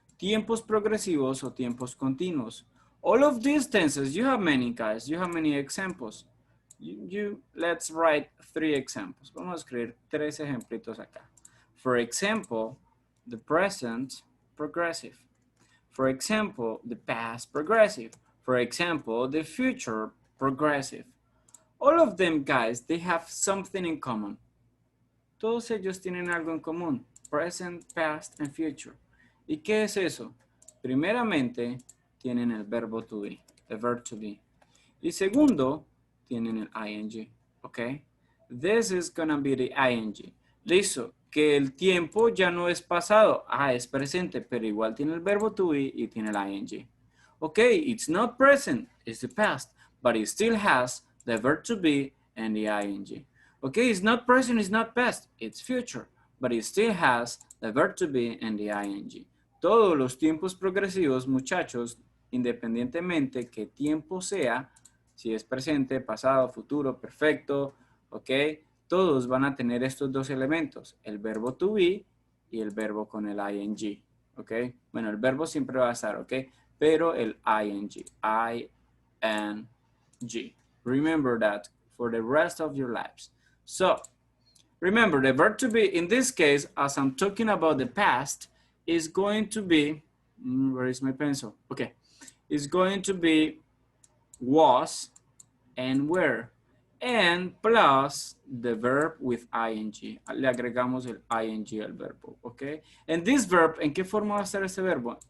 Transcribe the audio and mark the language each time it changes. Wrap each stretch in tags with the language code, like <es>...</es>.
<es>Tiempos progresivos o tiempos continuos.</es> <en>All of these tenses, you have many, guys. You have many examples. Let's write 3 examples.</en> <es>Vamos a escribir 3 ejemplitos acá.</es> <en>For example, the present progressive. For example, the past progressive. For example, the future progressive. All of them, guys, they have something in common.</en> <es>Todos ellos tienen algo en común.</es> <en>Present, past, and future.</en> <es>¿Y qué es eso? Primeramente, tienen el verbo to be, the verb to be. Y segundo, tienen el ing, okay?</es> <en>This is gonna be the ing.</en> <es>Listo, que el tiempo ya no es pasado, es presente, pero igual tiene el verbo to be y tiene el ing.</es> <en>Okay, it's not present, it's the past, but it still has the verb to be and the ing. Okay, it's not present, it's not past, it's future, but it still has the verb to be and the ing.</en> <es>Todos los tiempos progresivos, muchachos, independientemente qué tiempo sea, si es presente, pasado, futuro, perfecto, ¿ok? Todos van a tener estos dos elementos, el verbo to be y el verbo con el ing, ¿ok? Bueno, el verbo siempre va a estar, ¿ok? Pero el ing, ing.</es> <en>Remember that for the rest of your lives. So, remember the verb to be, in this case, as I'm talking about the past, is going to be, where is my pencil? Okay. Is going to be was and were, and plus the verb with ing.</en> <es>Le agregamos el ing al verbo, okay?</es> <en>And this verb,</en> <es>¿en qué forma va a estar este verbo?</es>